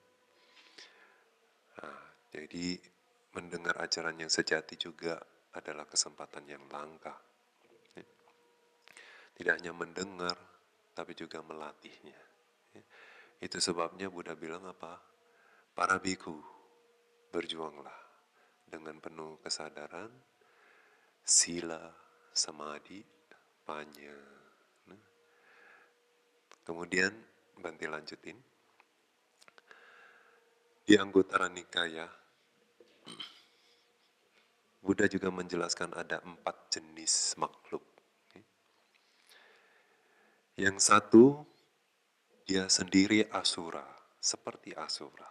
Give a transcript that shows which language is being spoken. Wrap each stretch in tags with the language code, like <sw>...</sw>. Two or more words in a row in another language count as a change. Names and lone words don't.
<id>Nah, jadi mendengar ajaran yang sejati juga adalah kesempatan yang langka. Ya. Tidak hanya mendengar, tapi juga melatihnya. Ya. Itu sebabnya Buddha bilang apa? Para biku, berjuanglah dengan penuh kesadaran, sila, samadhi, panya. Nah, kemudian Bante lanjutin. Di Anggutara Nikaya, Buddha juga menjelaskan ada 4 jenis makhluk. Yang satu, dia sendiri asura, seperti asura.</id>